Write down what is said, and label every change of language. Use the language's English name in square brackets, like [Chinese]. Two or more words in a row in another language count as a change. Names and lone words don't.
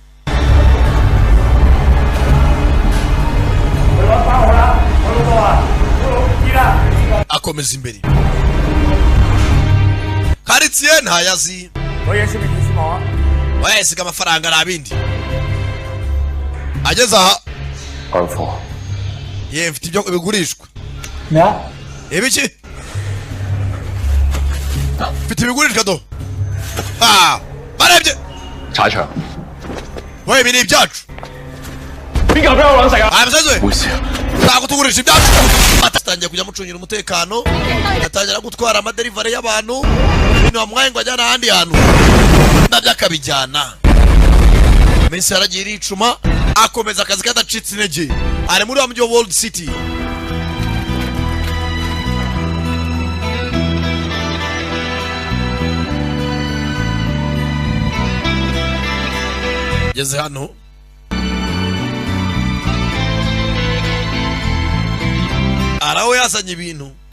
[Kinyarwanda] akomeza imbere karitsiye ntayazi wayasiga amafaranga ari abindi ageze aha ye mfite ibyo bigurishwa ibiki mfite ibigurishwa do barebye [Cantonese] 踩場。 [Kinyarwanda] we ibi ni ibyacu [Cantonese] 邊個俾我揾食啊？ [Kinyarwanda] aya musazi we [Cantonese] 冇事啊。 [Kinyarwanda] ntabwo tugurisha ibyacu atangiye kujya mucungira umutekano yatangira gutwara amaderivare y'abantu ibintu bamwaye ngo ajyana ahandi hantu nabyo akabijyana iminsi yaragiye iricuma akomeza akazi kadacitse intege ari muri wa mujyi wa World City geze hano araho yazanye ibintu